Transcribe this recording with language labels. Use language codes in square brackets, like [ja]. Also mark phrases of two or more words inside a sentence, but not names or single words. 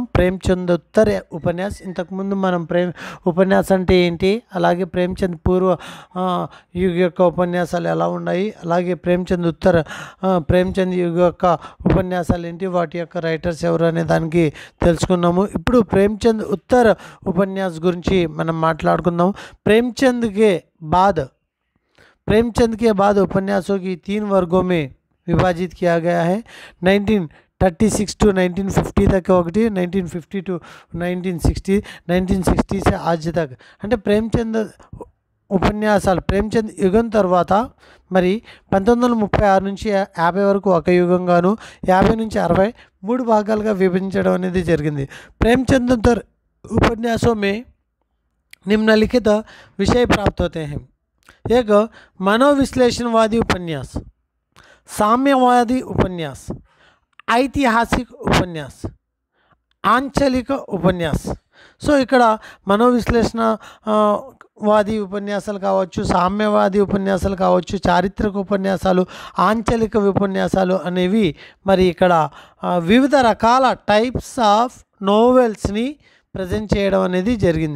[te] ప్రేమ్చంద్ [hi] उत्तर उपन्यास, [te] ఇంతకుముందు మనం ఉపన్యాస్ అంటే ఏంటి, అలాగే ప్రేమ్చంద్ పూర్వ యుగ యొక్క ఉపన్యాసాలు ఎలా ఉన్నాయి, అలాగే ప్రేమ్చంద్ యుగ యొక్క ఉపన్యాసాలు ఏంటి, వాటి యొక్క రైటర్స్ ఎవరు అనే దానికి తెలుసుకున్నాము. ఇప్పుడు ప్రేమ్చంద్ [hi] उत्तर उपन्यास [te] గురించి మనం మాట్లాడుకుందాం. [hi] प्रेमचंद के बाद उपन्यासों की 3 वर्गों में विभाजित किया गया है. 1936 to 1950 तक ఒకటి, 1950 to 1960, 1960 से आज तक. [te] అంటే ప్రేమ్చంద్ ఉపన్యాసాలు ప్రేమ్చంద్ యుగం తర్వాత మరి 1936 నుంచి 50 వరకు ఒక యుగంగాను, 50 నుంచి 60 3 భాగాలుగా విభజించడం అనేది జరిగింది. [hi] प्रेमचंद उतर उपन्यासों में निम्नलिखित विषय प्राप्त होते हैं. एक मनोविश्लेषणवादी उपन्यास, साम्यवादी उपन्यास, ऐतिहासिक उपन्यास, आंचलिक उपन्यास. [te] సో ఇక్కడ మనోవిశ్లేషణ వాది ఉపన్యాసాలు కావచ్చు, సామ్యవాది ఉపన్యాసాలు కావచ్చు, చారిత్రక ఉపన్యాసాలు, ఆంచలిక ఉపన్యాసాలు అనేవి మరి ఇక్కడ వివిధ రకాల [en] types of novels-ని [te] ప్రజెంట్ చేయడం అనేది జరిగింది.